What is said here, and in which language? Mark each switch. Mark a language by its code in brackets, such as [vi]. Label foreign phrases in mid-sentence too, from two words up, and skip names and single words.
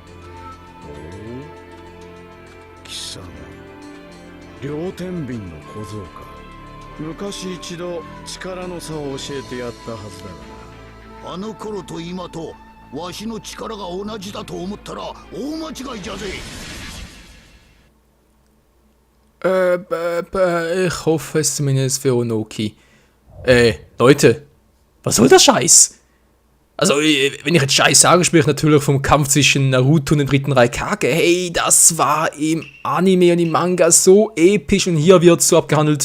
[ja] 貴様、両天秤の小僧か。昔一度力の差を教えてやったはずだがな。あの頃と今とわしの力が同じだと思ったら大間違いじゃぜ。 [de] Ich hoffe es zumindest für Onoki. Leute, was soll der Scheiß? Also, wenn ich jetzt Scheiß sage, spreche ich natürlich vom Kampf zwischen Naruto und dem dritten Raikage. Hey, das war im Anime und im Manga so episch und hier wird so abgehandelt.